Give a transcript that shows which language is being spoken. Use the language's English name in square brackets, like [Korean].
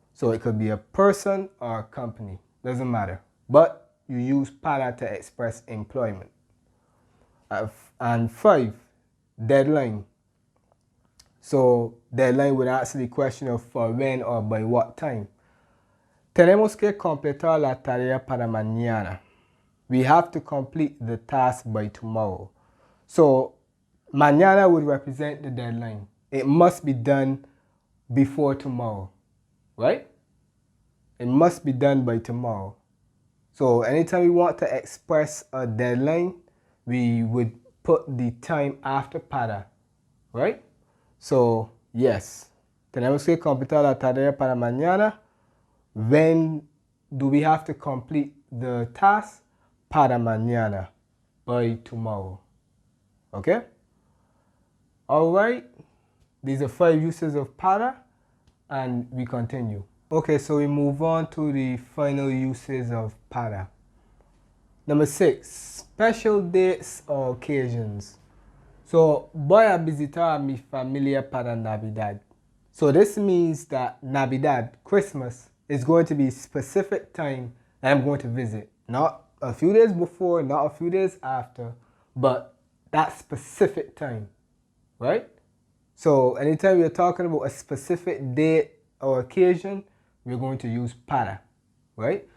[English] So it could be a person or a company, doesn't matter. But you use para to express employment. And 5, deadline. So deadline would answer the question of for when or by what time. [Spanish] Tenemos que completar la tarea para mañana. [English] We have to complete the task by tomorrow. So mañana would represent the deadline. It must be done before tomorrow, right? It must be done by tomorrow. So anytime we want to express a deadline, we would put the time after para, right? [Spanish] So yes, tenemos que completar la tarea para mañana. [English] When do we have to complete the task? [Spanish] Para mañana, [English] by tomorrow. Okay? Alright, these are 5 uses of para, and we continue. Okay, so we move on to the final uses of para. Number 6, special dates or occasions. [Spanish] So, voy a visitar a mi familia para Navidad. [English] So this means that Navidad, Christmas, is going to be a specific time that I'm going to visit. Not a few days before, not a few days after, but that specific time, right? So anytime we're talking about a specific date or occasion, we're going to use para, right?